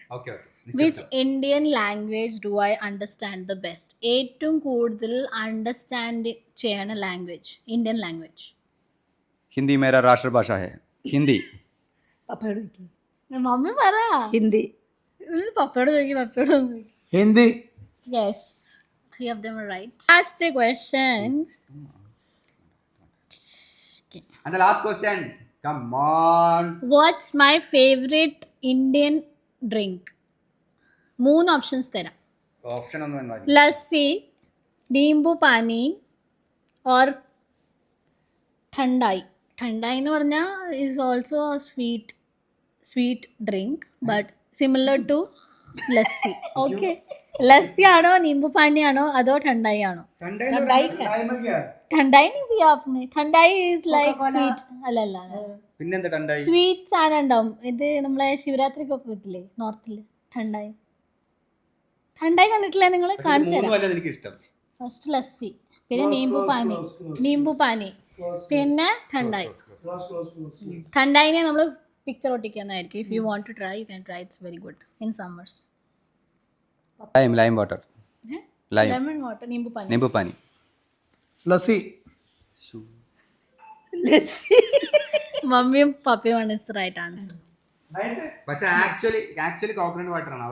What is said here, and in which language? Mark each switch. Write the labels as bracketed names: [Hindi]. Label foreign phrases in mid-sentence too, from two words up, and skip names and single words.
[English] Which Indian language do I understand the best? [Malayalam] ഏറ്റവും കൂടുതൽ അണ്ടർസ്റ്റാൻഡ് ചെയ്യണ ലാംഗ്വേജ്, [English] Indian language. [Hindi] हिंदी मेरा राष्ट्रभाषा है. हिंदी. [Malayalam] പപ്പയോട് ചോദിക്കും. മമ്മി പറ. ഹിന്ദി. പപ്പയോട് ചോദിക്കും. പപ്പയോട് ഹിന്ദി. [English] Yes, 3 of them are right. Last question. And the last question. Come on. What's my favorite Indian drink? [Malayalam] 3 ഓപ്ഷൻസ് തരാം. ഓപ്ഷൻ ഒന്നും ലസ്സി, നീംബു പാനി ഓർ ठंडाई. [English] ठंडाई [Malayalam] എന്ന് പറഞ്ഞാൽ [English] is also sweet drink but similar to lassi. [Malayalam] ഓക്കെ, ലസ്സി ആണോ നീംബു പാനി ആണോ അതോ ठंडाई ആണോ? [Hindi] ठंडाई नहीं पिया आपने? ठंडाई [English] is like sweet. [Hindi] അല്ല [Malayalam] പിന്നെന്താ ठंडाई? സ്വീറ്റ് സാധനം ഉണ്ടാവും. ഇത് നമ്മളെ ശിവരാത്രിക്കൊക്കെ കിട്ടില്ലേ നോർത്തില്? ठंडाई കണ്ടിട്ടില്ലേ നിങ്ങൾ? കാണിച്ചു തരാം. എനിക്ക് ഇഷ്ടം ഫസ്റ്റ് ലസ്സി, പിന്നെ നീംബു പാനി, പിന്നെ ठंडाई. ठंडाईനെ നമ്മൾ പിക്ചർ ഒട്ടിക്കുന്നതായിരിക്കും. [English] If you want to try you can try. It's very good in summers. lime water. lemon water, നീംബു പാനി. [Malayalam] ലസ്സി. മമ്മിയും പപ്പയുമാണ് [English] is the right answer. [Malayalam] പക്ഷെ ആക്ച്വലി [English] coconut water [Malayalam] ആണ്.